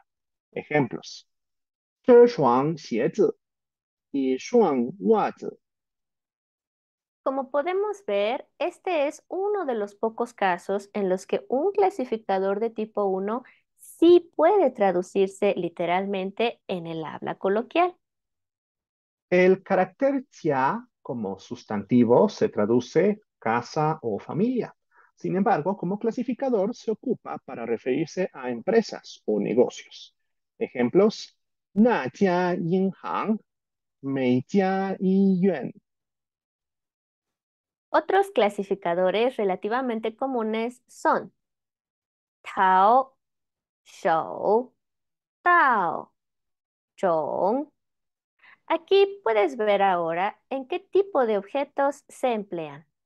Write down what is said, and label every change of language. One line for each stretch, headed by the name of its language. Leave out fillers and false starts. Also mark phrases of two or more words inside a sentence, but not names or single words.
Spanish: Ejemplos:
Chinese: 这双鞋子，一双袜子.
Spanish: Como podemos ver, este es uno de los pocos casos en los que un clasificador de tipo 1 sí puede traducirse literalmente en el habla coloquial. El carácter tia como sustantivo se traduce casa o familia. Sin embargo, como clasificador se ocupa para referirse a empresas o negocios. Ejemplos:
Chinese: 那家银行，每家医院.
Spanish: Otros clasificadores relativamente comunes son Tao, Shou, Tao, Zhong. Aquí puedes ver ahora en qué tipo de objetos se emplean.